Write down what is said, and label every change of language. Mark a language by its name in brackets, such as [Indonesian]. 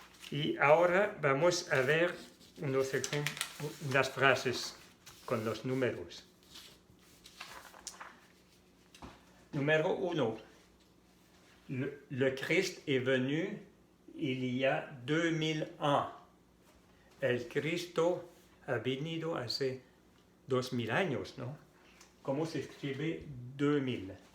[Spanish] Y ahora vamos a ver unas frases con los números. [French] Numéro 1. Le Christ est venu il y a 2000 ans. [Spanish] El Cristo ha venido hace 2000 años, ¿no? ¿Cómo se escribe 2000?